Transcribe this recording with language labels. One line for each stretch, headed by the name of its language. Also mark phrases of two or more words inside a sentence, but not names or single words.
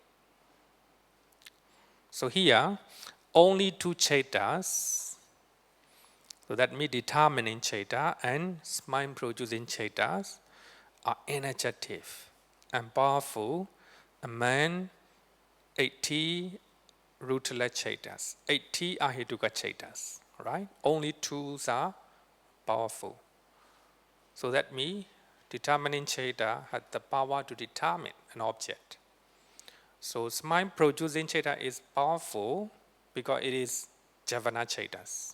English: So here, only 2 chaitas, so that means determining chaita and mind producing chaitas are energetic and powerful among 80
Pali: rutila chaitas,
English: 80
Pali: ahituka chaitas,
English: right? Only 2 are powerful. So that means determining chaita has the power to determine an object. So mind producing chaita is powerful because it is
Pali: javana chaitas.